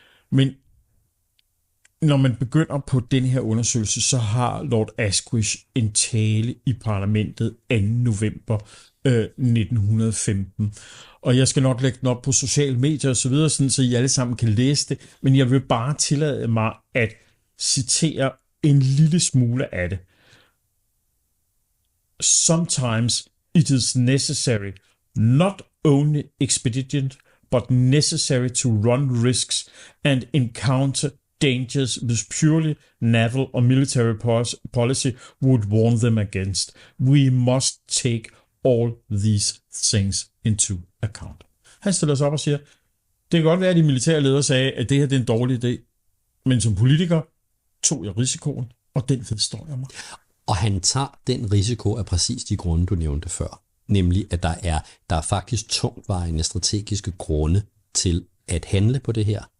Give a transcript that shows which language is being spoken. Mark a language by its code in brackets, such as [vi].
[da] Men når man begynder på den her undersøgelse, så har Lord Asquith en tale i parlamentet 2. november 1915. Og jeg skal nok lægge den op på sociale medier og så videre, sådan, så I alle sammen kan læse det. Men jeg vil bare tillade mig at citere en lille smule af det. [en] Sometimes it is necessary, not only expedient, but necessary to run risks and encounter dangers which purely naval or military policy would warn them against. We must take all these things into account. [da] Han stiller sig op og siger, det kan godt være, at de militære ledere sagde, at det her det er en dårlig idé, men som politiker tog jeg risikoen, og den vedstår jeg mig. Og han tager den risiko af præcis de grunde, du nævnte før. Nemlig, at der er faktisk tungtvejende strategiske grunde til at handle på det her.